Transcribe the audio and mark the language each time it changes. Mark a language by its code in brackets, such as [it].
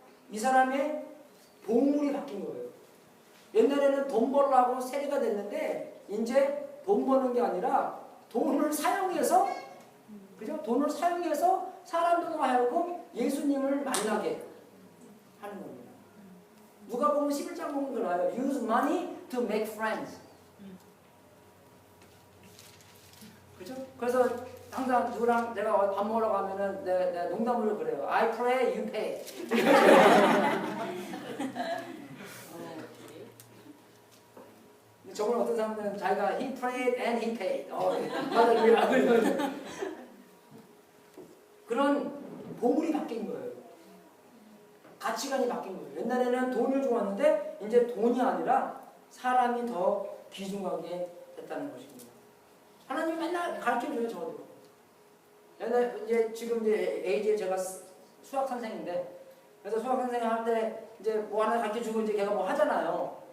[ko] 이 사람의 보물이 바뀐 거예요. 옛날에는 돈 벌려고 세리가 됐는데 이제 돈 버는 게 아니라 돈을 사용해서 그죠? 돈을 사용해서 사람들과 하여금 예수님을 만나게 하는 겁니다. 누가 보면 11장 보면 그래요. [en] Use money to make friends. [ko] 그죠? 그래서 항상 누구랑 내가 밥 먹으러 가면은 내가 농담으로 그래요. [en] I pray, you pay. [ko] 저번 어떤 사람들은 자기가 [en] he prayed and he paid. [ko] 맞아, 그런 보물이 바뀐 거예요. 가치관이 바뀐 거예요. 옛날에는 돈을 좋아하는데 이제 돈이 아니라 사람이 더 귀중하게 됐다는 것입니다. 하나님 맨날 가르쳐줘요, 저도. 옛날 이제 지금 이제 AJ 제가 수학 선생인데, 그래서 수학 선생 할 때 이제 뭐 하나 가르쳐주고 이제 걔가 뭐 하잖아요.